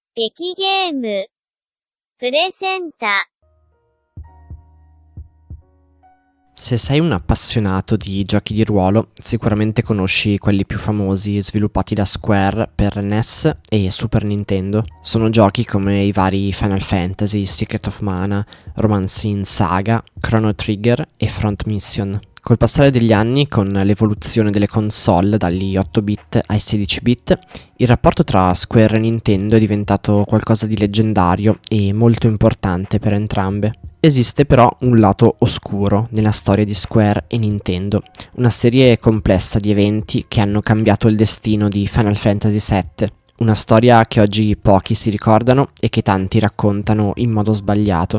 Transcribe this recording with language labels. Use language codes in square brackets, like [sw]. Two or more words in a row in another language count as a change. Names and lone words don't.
[ja] 劇ゲームプレゼンタ [it] Se sei un appassionato di giochi di ruolo, sicuramente conosci quelli più famosi sviluppati da Square per NES e Super Nintendo. Sono giochi come i vari Final Fantasy, Secret of Mana, Romancing Saga, Chrono Trigger e Front Mission. Col passare degli anni, con l'evoluzione delle console dagli 8-bit ai 16-bit, il rapporto tra Square e Nintendo è diventato qualcosa di leggendario e molto importante per entrambe. Esiste però un lato oscuro nella storia di Square e Nintendo, una serie complessa di eventi che hanno cambiato il destino di Final Fantasy VII, una storia che oggi pochi si ricordano e che tanti raccontano in modo sbagliato.